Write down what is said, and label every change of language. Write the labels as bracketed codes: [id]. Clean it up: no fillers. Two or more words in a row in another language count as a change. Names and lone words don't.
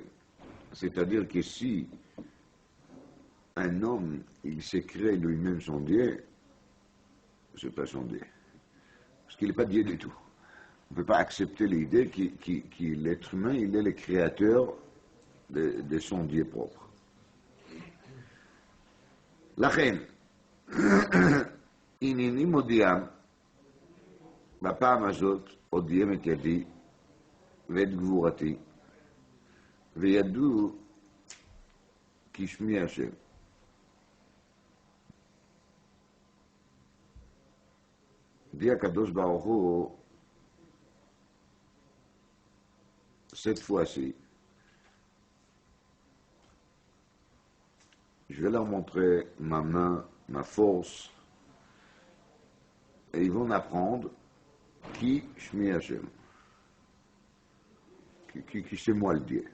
[fr] C'est-à-dire que si un homme, il s'est créé lui-même son Dieu, c'est pas son Dieu. Parce qu'il n'est pas Dieu du tout. On ne peut pas accepter l'idée que l'être humain, il est le créateur de son Dieu propre. [he] לכן, הנני מודיעם, בפעם הזאת הודיעם את ידי ואת גבורתי, וידעו כי שמי השם. [fr] dit [he] הקדוש ברוך הוא, [fr] cette fois-ci, je vais leur montrer ma main, ma force, et ils vont apprendre qui [he] שמי השם, [fr] qui c'est moi le Dieu.